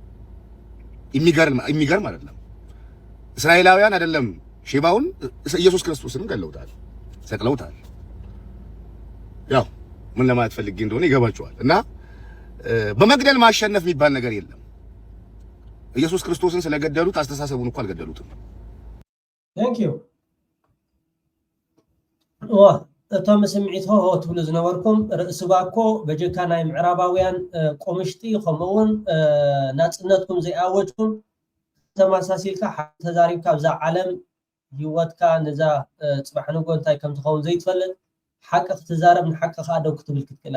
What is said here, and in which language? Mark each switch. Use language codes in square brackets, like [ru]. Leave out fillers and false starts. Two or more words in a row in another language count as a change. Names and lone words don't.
[am] እስራኤላውያን አይደለም ሼባውን ኢየሱስ ክርስቶስንም ገለውታል፣ ሰቅለውታል። ያው ምን ለማለት ፈልጌ እንደሆነ ይገባችኋል። እና በመግደል ማሸነፍ የሚባል ነገር የለም። ኢየሱስ ክርስቶስን ስለገደሉት አስተሳሰቡን እንኳን አልገደሉትም። [en] Thank you. [ti] እቶም ስምዒት ሆ ትብሉ ዝነበርኩም ርእሲ ባኮ በጀካ ናይ ምዕራባውያን ቆምሽቲ ከምኡውን ናጽነትኩም ዘይኣወጅኩም ተመሳሲልካ ተዛሪብካ ብዛ ዓለም ህይወትካ ነዛ ጽባሕ ንጎ እንታይ ከም ትኸውን ዘይትፈልጥ ሓቂ ክትዛረብ ንሓቂ ከዓ ደው ክትብል ክትክእል